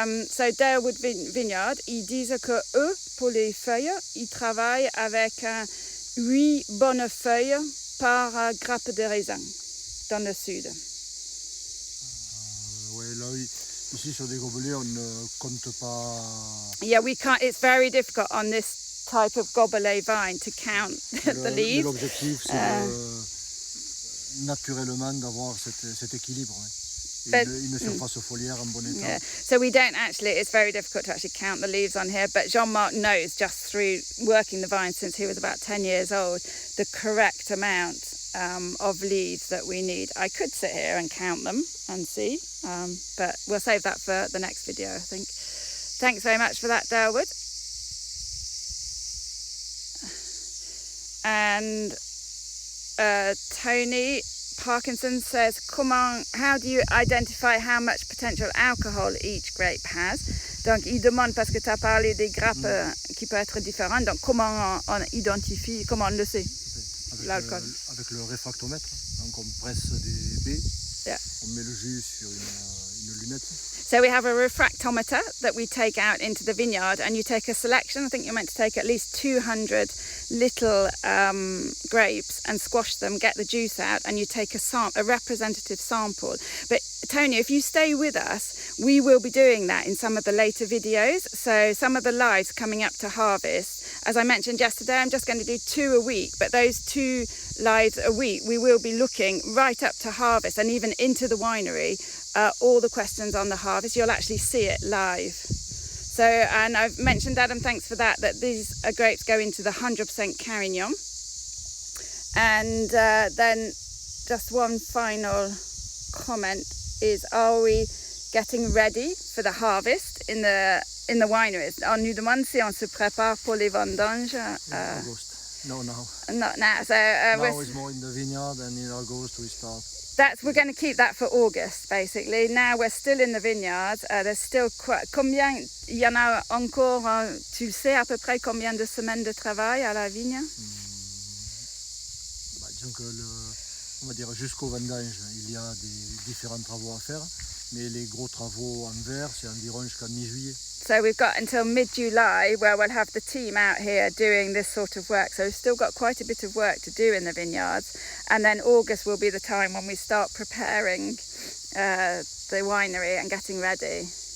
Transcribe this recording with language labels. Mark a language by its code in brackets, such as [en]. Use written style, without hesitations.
[fr] So Dalewood Vineyard, ils disent que eux, pour les feuilles, ils travaillent avec 8 bonnes feuilles par grappe de raisin dans le sud. Ouais, là, Ici sur des gobelets, on ne compte pas. [en] Yeah, we can't. It's very difficult on this type of gobelet vine to count the leaves. [fr] L'objectif, c'est naturellement d'avoir cet équilibre. Hein. Une surface foliaire en bon état. [en] Yeah. So we don't actually, it's very difficult to actually count the leaves on here, but Jean Marc knows just through working the vine since he was about 10 years old, the correct amount of leaves that we need. I could sit here and count them and see, but we'll save that for the next video, I think. Thanks very much for that, Darwood. And Tony Parkinson says, how do you identify how much potential alcohol each grape has? [fr] Donc, il demande, parce que tu as parlé des grappes qui peuvent être différentes, donc comment on identifie, comment on le sait, l'alcool? Avec le réfractomètre, donc on presse des baies, on met le jus sur une lunette. [en] So we have a refractometer that we take out into the vineyard, and you take a selection. I think you're meant to take at least 200 little grapes and squash them, get the juice out, and you take a representative sample. But Tony, if you stay with us, we will be doing that in some of the later videos. So some of the lives coming up to harvest, as I mentioned yesterday, I'm just going to do 2 a week, but those 2 lives a week, we will be looking right up to harvest and even into the winery, all the questions on the harvest. You'll actually see it live. So, and I've mentioned, Adam, thanks for that these grapes go into the 100% Carignan. And then just one final comment is, are we getting ready for the harvest in the wineries? [fr] On nous demande si on se prépare pour les vendanges. [en] August. No, now. Not now. So now is more in the vineyard, and in August we start. We're going to keep that for August, basically. Now we're still in the vineyards. There's still [fr] combien il y en a encore? Tu sais à peu près combien de semaines de travail à la vigne? Disons que on va dire jusqu'au vendange, il y a des différents travaux à faire, mais les gros travaux en verre, c'est environ jusqu'à mi-juillet. [en] So we've got until mid-July where we'll have the team out here doing this sort of work. So we've still got quite a bit of work to do in the vineyards. And then August will be the time when we start preparing the winery and getting ready.